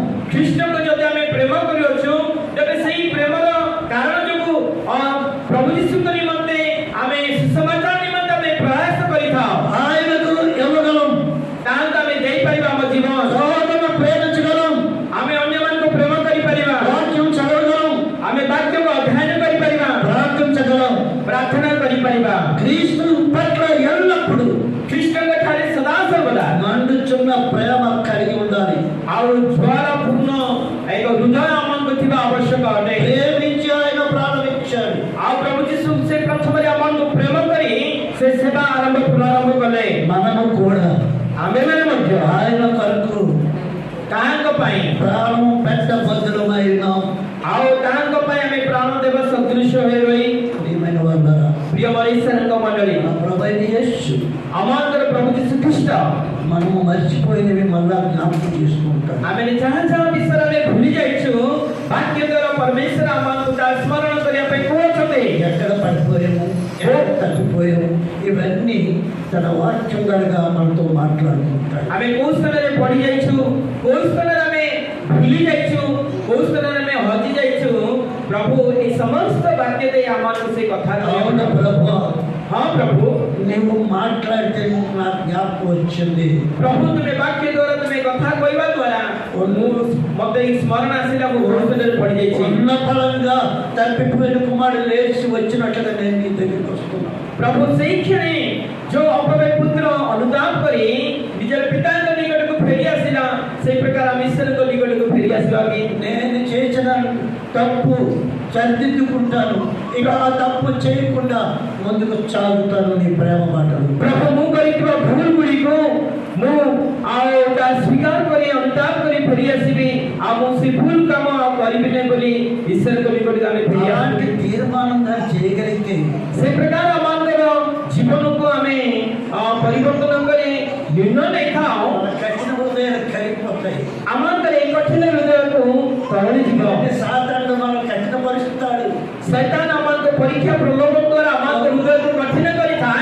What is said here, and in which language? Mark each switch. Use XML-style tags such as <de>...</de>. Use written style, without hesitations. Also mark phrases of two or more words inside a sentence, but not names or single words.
<or>ଖ୍ରୀଷ୍ଟ को ଯଦି ଆମେ ପ୍ରେମ କରିଅଛୁ ତେବେ ସେହି ପ୍ରେମର କାରଣ ଯୋଗୁଁ ପ୍ରଭୁ ଯୀଶୁଙ୍କ ନିମନ୍ତେ ଆମେ ସୁସମାଚାର ନିମନ୍ତେ ଆମେ ପ୍ରୟାସ କରିଥାଉ</or> <te>ఆయనకు ఇవ్వగలం,</te> <or>ତାହେଲେ ଆମେ ଦେଇପାରିବା ଆମ ଜୀବନ</or> <te>సహోదరులను ప్రేమించగలం,</te> <or>ଆମେ ଅନ୍ୟମାନଙ୍କୁ ପ୍ରେମ କରିପାରିବା</or> <te>వాక్యం చదవగలం,</te> <or>ଆମେ ବାକ୍ୟକୁ ଅଧ୍ୟୟନ କରିପାରିବା</or> <te>ప్రార్థించగలం.</te> <or>ପ୍ରାର୍ଥନା କରିପାରିବା</or> <te>క్రీస్తు పట్ల ఎల్లప్పుడూ</te> <or>ଖ୍ରୀଷ୍ଟଙ୍କ ଠାରେ ସଦାସର୍ବଦା</or> <te>మండుచున్న ప్రేమ కలిగి ఉండాలి.</te> <or>ଆଉ ଜ୍ୱାଳାପୂର୍ଣ୍ଣ ଏକ ହୃଦୟ ଆମକୁ ଥିବା ଆବଶ୍ୟକ ଅଟେ</or> <te>ప్రేమించి ఆయన ప్రారంభించాడు.</te> <or>ଆଉ ପ୍ରଭୁ ଯୀଶୁ ସେ ପ୍ରଥମରେ ଆମକୁ ପ୍ରେମ କରି ସେ ସେବା ପୁନରାରମ୍ଭ କଲେ</or> <te>మనము కూడా</te> <or>ଆମେମାନେ ମଧ୍ୟ</or> <te>ఆయన కొరకు</te> <or>ତାହାଙ୍କ ପାଇଁ</or> <te>ప్రాణం పెట్ట బదులమై ఉన్నాం.</te> <or>ଆଉ ତାହାଙ୍କ ପାଇଁ ଆମେ ପ୍ରାଣ ଦେବା ସଦୃଶ ହୋଇ ରହି</or> <te>ప్రియమైన వాళ్ళారా,</te> <or>ପ୍ରିୟ ମଣିଷଙ୍କ ମଣ୍ଡଳୀ</or> <te>మన ప్రభువైన యేసు</te> <or>ଆମଙ୍କର ପ୍ରଭୁ ଯୀଶୁ ଖ୍ରୀଷ୍ଟ</or> <te>మనము మర్చిపోయినవి మళ్ళా జ్ఞాపకం చేసుకుంటాం.</te> <or>ଆମେ ଯାହା ଯାହା ବିଷୟରେ ଆମେ ଭୁଲି ଯାଇଛୁ ବାକ୍ୟ ଦ୍ୱାରା ପରମେଶ୍ୱର ଆମକୁ ତାହା ସ୍ମରଣ କରିବା ପାଇଁ କହୁଛନ୍ତି</or> <te>ఎక్కడ పడిపోయాము, ఎక్కడ తప్పిపోయాము, ఇవన్నీ తన వాక్యం ద్వారా మనతో మాట్లాడుకుంటాడు.</te> <or>ଆମେ କୋଉ ସ୍ଥାନରେ ପଢି ଯାଇଛୁ କୋଉ ସ୍ଥାନରେ ଆମେ ଭୁଲି ଯାଇଛୁ କୋଉ ସ୍ଥାନରେ ଆମେ ହଜି ଯାଇଛୁ ପ୍ରଭୁ ଏ ସମସ୍ତ ବାକ୍ୟ ଦେଇ ଆମକୁ ସେ କଥା</or> <te>అవును ప్రభు,</te> <or>ହଁ ପ୍ରଭୁ</or> <te>నువ్వు మాట్లాడితే నాకు జ్ఞాపకం వచ్చింది.</te> <or>ପ୍ରଭୁ ତୁମେ ବାକ୍ୟ ଦ୍ୱାରା ତୁମେ କଥା କହିବା ଦ୍ୱାରା ମତେ ଏଇ ସ୍ମରଣ ଆସିଲା ମୁଁ ବହୁତ ସ୍ଥାନରେ ପଢି ଯାଇଛି</or> <te>ఉన్న ఫలంగా తప్పిపోయిన కుమారుడు లేచి వచ్చినట్లుగా నేను నీ దగ్గరికి వస్తున్నాను.</te> <or>प्रभु ସେଇ କ୍ଷଣି जो ଅପବେ ପୁତ୍ର ଅନୁତାପ କରି ନିଜର ପିତାଙ୍କ ନିକଟକୁ ଫେରି ଆସିଲା ସେଇ ପ୍ରକାର ଆମେ ଈଶ୍ୱରଙ୍କ ନିକଟକୁ ଫେରି ଆସିବା କି</or> <te>నేను చేసిన తప్పు సరిదిద్దుకుంటాను, ఇక ఆ తప్పు చేయకుండా ముందుకు సాగుతాను నీ ప్రేమ మాటలు.</te> <or>प्रभु ମୁଁ କରିଥିବା ଭୁଲ ଗୁଡ଼ିକୁ ମୁଁ ଆଉ ତା ସ୍ୱୀକାର କରି ଅନୁତାପ କରି ଫେରି ଆସିବି ଆଉ ମୁଁ ସେ ଭୁଲ କାମ ଆଉ କରିବି ନାହିଁ ବୋଲି ଈଶ୍ୱରଙ୍କ ନିକଟକୁ ଆମେ ଫେରି</or> <te>అలాంటి</te> <or>ଆସିବି</or> <te>తీర్మానంగా చేయగలిగితే</te> <or>ସେ ପ୍ରକାର ଆମଙ୍କର ଜୀବନକୁ ଆମେ ପରିବର୍ତ୍ତନ କରି ନିର୍ଣ୍ଣୟ ନେଇଥାଉ</or> <te>మన కఠిన హృదయాలు కరిగిపోతాయి.</te> <or>ଆମଙ୍କର ଏ କଠିନ ହୃଦୟକୁ ତରଳି ଯିବ</or> <te>సాతానుడు మనం కఠినపరుస్తాడు.</te> <or>ଶୈତାନ ଆମକୁ ପରୀକ୍ଷା ପ୍ରଲୋଭନ ଦ୍ୱାରା ଆମଙ୍କ ହୃଦୟକୁ କଠିନ କରିଥାଏ</or>